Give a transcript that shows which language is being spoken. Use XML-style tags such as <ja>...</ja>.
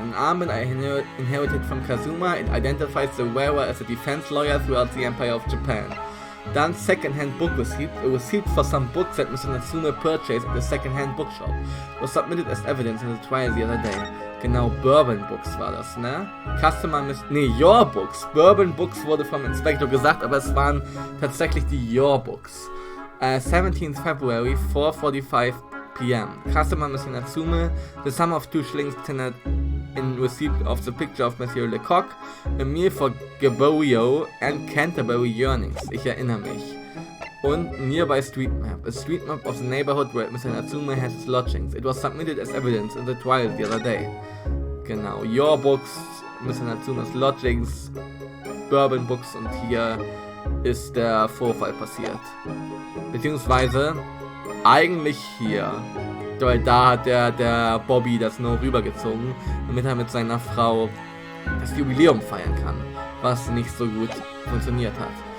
<en>An armband I inherited from Kazuma. It identifies the wearer as a defense lawyer throughout the Empire of Japan. Dann second-hand book receipt. A receipt for some books that Mr. Natsume purchased at the second-hand bookshop. Was submitted as evidence in the trial the other day.</en> <de>Genau, Bourbon Books war das, ne? Your Books. Bourbon Books wurde vom Inspektor gesagt, aber es waren tatsächlich die Your Books.</de> <en>17th February, 4:45 p.m. Customer Mr. Natsume, the sum of 2 shillings tendered in receipt of the picture of Monsieur Lecoq, a meal for Gaborio and Canterbury Yearnings.</en> <de>Ich erinnere mich.</de> <en>Und nearby street map. A street map of the neighborhood where Mr. Natsume has his lodgings. It was submitted as evidence in the trial the other day.</en> <de>Genau. Your Books, Mr. Natsumes Lodgings, Bourbon Books und hier ist der Vorfall passiert. Beziehungsweise eigentlich hier. Weil da hat der Bobby das nur rübergezogen, damit er mit seiner Frau das Jubiläum feiern kann, was nicht so gut funktioniert hat.</de>